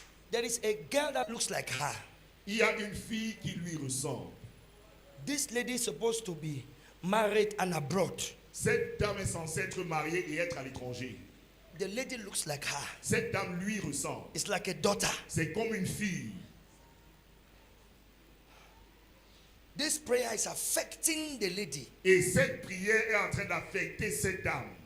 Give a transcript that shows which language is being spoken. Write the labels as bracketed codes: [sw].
[en] There is a girl that looks like her. [fr] Il y a une fille qui lui ressemble. [en] This lady is supposed to be married and abroad. [fr] Cette dame est censée être mariée et être à l'étranger. [en] The lady looks like her. [fr] Cette dame lui ressemble. [en] It's like a daughter. [fr] C'est comme une fille. [en] This prayer is affecting the lady, [fr] Et cette prière est en train d'affecter cette dame.